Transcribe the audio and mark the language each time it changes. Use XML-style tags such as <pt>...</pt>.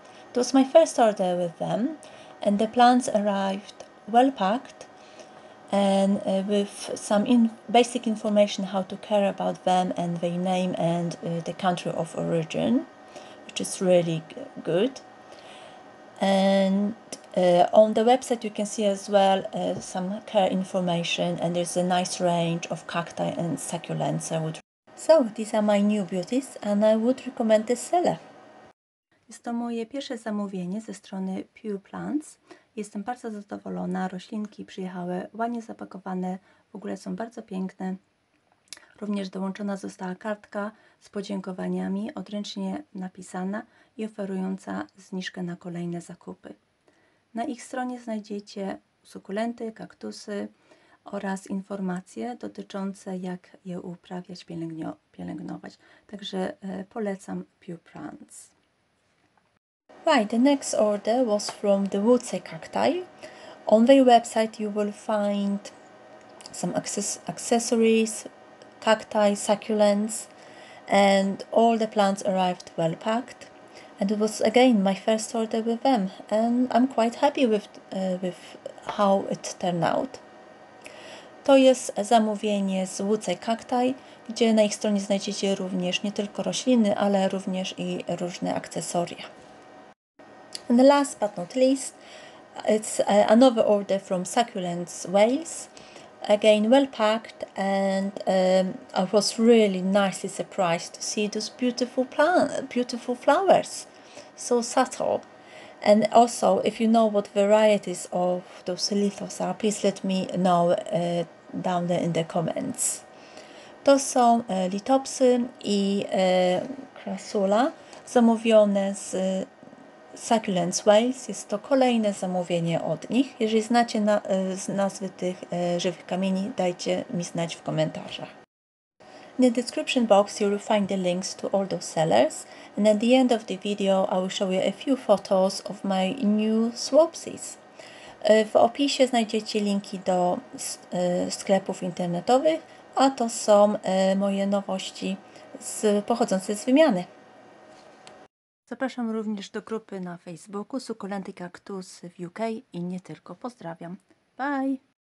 <en>It was my first order with them, and the plants arrived well packed and with some basic information how to care about them and their name and the country of origin, which is really good. And on the website you can see as well some care information, and there's a nice range of cacti and succulents. So these are my new beauties and I would recommend this seller.</en> <pl>Jest to moje pierwsze zamówienie ze strony Pure Plants. Jestem bardzo zadowolona. Roślinki przyjechały ładnie zapakowane, w ogóle są bardzo piękne. Również dołączona została kartka z podziękowaniami, odręcznie napisana i oferująca zniżkę na kolejne zakupy. Na ich stronie znajdziecie sukulenty, kaktusy oraz informacje dotyczące, jak je uprawiać, pielęgnować. Także polecam Pure Plants.</pl> <en>Right, the next order was from the Woodsy Cacti. On their website you will find some accessories, cacti, succulents, and all the plants arrived well packed. And it was again my first order with them, and I'm quite happy with how it turned out.</en> <pl>To jest zamówienie z Woodsy Cacti, gdzie na ich stronie znajdziecie również nie tylko rośliny, ale również i różne akcesoria.</pl> <en>And the last but not least, it's another order from Succulents Wales. Again, well packed, and I was really nicely surprised to see those beautiful flowers, so subtle. And also, if you know what varieties of those lithos are, please let me know down there in the comments.</en> <pl>To są litopsy i krasula zamówione z Succulents Wales. Jest to kolejne zamówienie od nich. Jeżeli znacie nazwy tych żywych kamieni, dajcie mi znać w komentarzach.</pl> <en>In the description box you will find the links to all those sellers, and at the end of the video I will show you a few photos of my new swapsies.</en> <pl>W opisie znajdziecie linki do sklepów internetowych, a to są moje nowości pochodzące z wymiany. Zapraszam również do grupy na Facebooku Sukulenty Kaktusy w UK i nie tylko. Pozdrawiam. Bye!</pl>